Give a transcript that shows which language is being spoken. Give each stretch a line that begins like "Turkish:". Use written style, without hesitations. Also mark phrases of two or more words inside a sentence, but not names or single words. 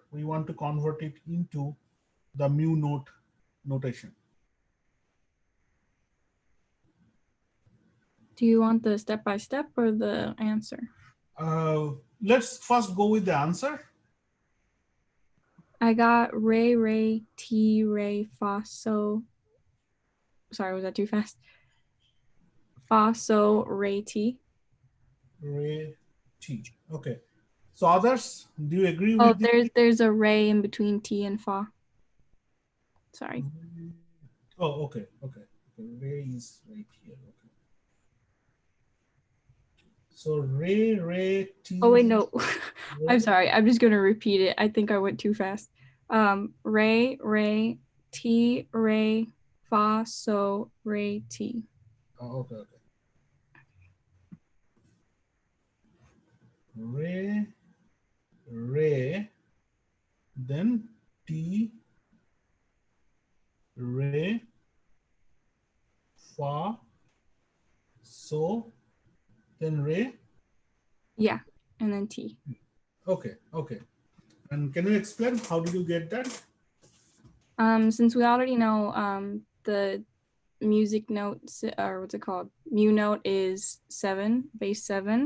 English: We want to convert it into the mu note notation. Do you want the step-by-step or the answer? Let's first go with the answer. I got re, re, ti, re, fa, so. Sorry, was that too fast? Fa, so, re, ti. Re, ti. Okay. So others, do you agree Oh, with this? there's a re in between ti and fa. Sorry. Oh, okay, okay. Re is right here. Okay. So re, re, ti. Oh wait, no. I'm Re. sorry. I'm just gonna repeat it. I think I went too fast. Re, re, ti, re, fa, so, re, ti. Oh, okay, okay. Re, re, then ti, re, fa, so, then re. Yeah, and then ti. Okay, okay. And can you explain how did you get that? Since we already know the music notes, or what's it called? Mu note is 7, base 7.